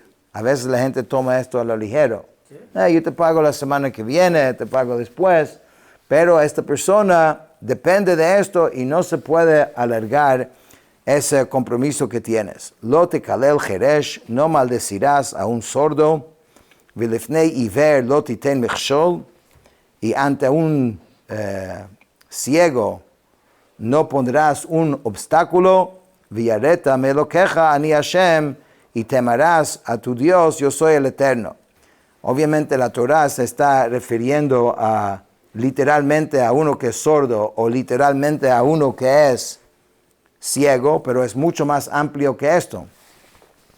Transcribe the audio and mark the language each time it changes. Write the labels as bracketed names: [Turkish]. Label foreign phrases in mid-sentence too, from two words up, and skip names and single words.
[Spanish] A veces la gente toma esto a lo ligero. Yo te pago la semana que viene, te pago después. Pero esta persona depende de esto y no se puede alargar ese compromiso que tienes. [Hebrew] לא תקלל חרש, [Spanish] no maldecirás a un sordo. [Hebrew] ולפני עור לא תתן מכשול, [Spanish] y ante un ciego no pondrás un obstáculo. [Hebrew] ויראת מאלהיך אני השם, [Spanish] y temerás a tu Dios, yo soy el Eterno. Obviamente la Torah se está refiriendo literalmente a uno que es sordo o literalmente a uno que es ciego, pero es mucho más amplio que esto.